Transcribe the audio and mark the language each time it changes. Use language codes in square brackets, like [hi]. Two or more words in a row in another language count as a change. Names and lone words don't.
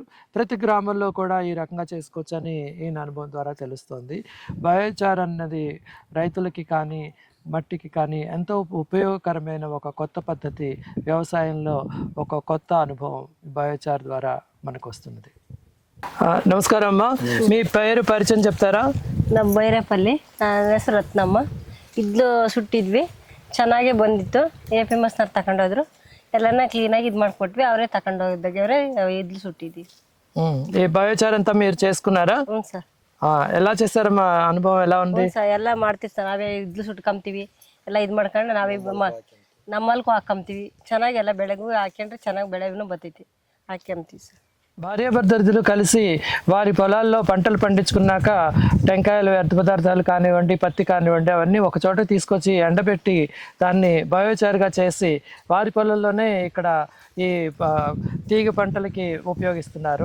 [te] ప్రతి గ్రామంలో కూడా ఈ రకంగా చేసుకోవచ్చని ఈయన అనుభవం ద్వారా తెలుస్తోంది. బయోచార్ అన్నది రైతులకి కానీ మట్టికి కానీ ఎంతో ఉపయోగకరమైన ఒక కొత్త పద్ధతి. వ్యవసాయంలో ఒక కొత్త అనుభవం బయోచార్ ద్వారా మనకు వస్తున్నది. [kn] ನಮಸ್ಕಾರ ಅಮ್ಮ, [te] మీ పేరు పరిచయం చెప్తారా? [kn] ನಮ್ಮ ಬೈರಪಲ್ಲಿ, ನನ್ನ ಹೆಸರು ರತ್ನಮ್ಮ. ಇದ್ಲು ಸುಟ್ಟಿದ್ವಿ, ಚೆನ್ನಾಗೇ ಬಂದಿತ್ತು. APMSನವ್ರು ತಗೊಂಡೋದ್ರು, ಎಲ್ಲನ ಕ್ಲೀನಾಗಿ ಇದು ಮಾಡಿಕೊಟ್ವಿ. ಅವರೇ ತಗೊಂಡೋಗಿದ್ದಾಗೆ ಇದ್ಲು ಸುಟ್ಟಿದ್ವಿ. [te] ఈ బయోచార్ అంతా మీరు చేసుకున్నారా? [kn] ಹ್ಞೂ ಸರ್. [te] ఎలా చేస్తారమ్మా? అనుభవం ఎలా ఉంది? [kn] ಸರ್ ಎಲ್ಲ ಮಾಡ್ತೀವಿ ಸರ್. ನಾವೇ ಇದ್ಲು ಸುಟ್ಕೊಂತೀವಿ, ಎಲ್ಲ ಇದು ಮಾಡ್ಕೊಂಡು ನಾವೇ ನಮ್ಮಲ್ಗೂ ಹಾಕೊಂತೀವಿ. ಚೆನ್ನಾಗಿ ಎಲ್ಲ ಬೆಳೆಗೂ ಹಾಕೊಂಡ್ರೆ ಚೆನ್ನಾಗಿ ಬೆಳೆನೂ ಬರ್ತೈತಿ, ಹಾಕೊಂತೀವಿ ಸರ್. [te] భార్యాభర్తలు కలిసి వారి పొలాల్లో పంటలు పండించుకున్నాక టెంకాయలు, వ్యర్థ పదార్థాలు కానివ్వండి, పత్తి కానివ్వండి, అవన్నీ ఒక చోట తీసుకొచ్చి ఎండబెట్టి దాన్ని బయోచార్గా చేసి వారి పొలాల్లోనే ఇక్కడ ఈ తీగ పంటలకి ఉపయోగిస్తున్నారు.